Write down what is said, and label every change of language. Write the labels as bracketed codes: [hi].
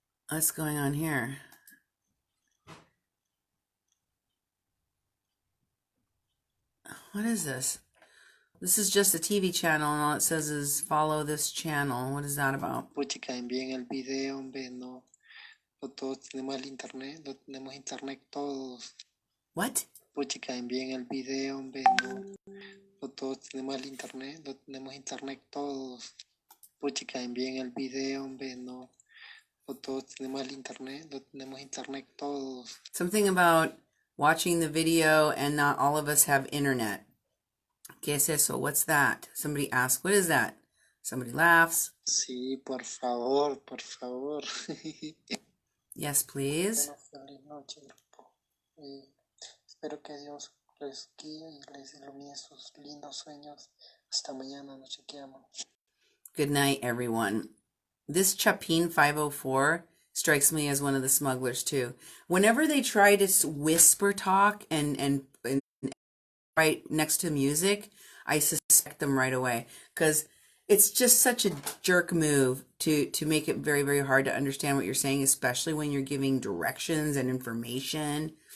[en] What's going on here? What is this? This is just a TV channel and all it says is follow this channel. What is that about? [es] Puchica, envíen el video, hombre, no todos tenemos el internet, no tenemos internet todos. [en] What? [es] Puchica, envíen el video, hombre, no todos tenemos el internet, no tenemos internet todos. Puchica, envíen el video, hombre, no todos tenemos el internet, no tenemos internet todos. [en] Something about watching the video and not all of us have internet. [es] ¿Qué es eso? [en] What's that? Somebody asks, what is that? Somebody laughs. [es] Sí, por favor, por favor. [en] Yes, please. [es] Bueno, feliz noche, grupo. Espero que Dios les guíe y les ilumine sus lindos sueños. Hasta mañana, nos chequeamos. [en] Good night, everyone. This Chapin 504 strikes me as one of the smugglers, too. Whenever they try to whisper talk and right next to music, I suspect them right away. Because it's just such a jerk move to make it very, very hard to understand what you're saying, especially when you're giving directions and information.